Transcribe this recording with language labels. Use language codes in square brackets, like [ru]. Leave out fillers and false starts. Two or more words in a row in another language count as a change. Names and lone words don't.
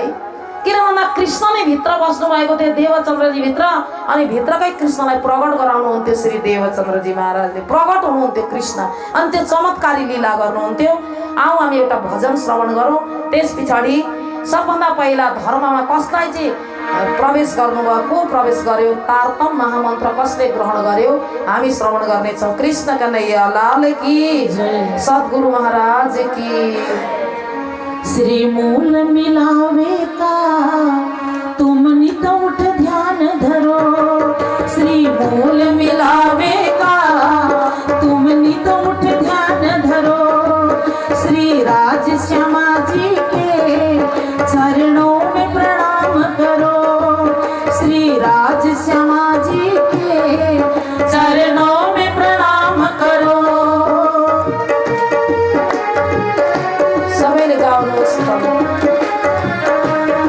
[ne] किन भन्दा कृष्ण नै भित्र बस्नु भएको थियो देवचन्द्रजी भित्र, अनि भित्रकै कृष्णलाई प्रकट गराउनुहुन्थ्यो श्री देवचन्द्रजी महाराजले, प्रकट हुनुहुन्थ्यो कृष्ण, अनि त्यो चमत्कारी लीला गर्नुहुन्थ्यो। आऊ हामी एउटा भजन श्रवण गरौँ। त्यस पछाडि सबभन्दा पहिला धर्ममा कसलाई चाहिँ प्रवेश गर्नुभयो, को प्रवेश गर्यो, तारतम महामन्त्र कसले ग्रहण गर्यो, हामी श्रवण गर्नेछौँ। [hi] कृष्ण कन्हैया लाल की जय, सद्गुरु महाराज की। श्री मूल मिलावे का तुम नित उठ ध्यान धरो, श्री मूल मिलावे का तुम नित उठ ध्यान धरो, श्री राज श्यामा जी के चरणों में प्रणाम करो, श्री राज श्यामा जी के चरणों में प्रणाम करो। [ne] सबैले गाउनुहोस्।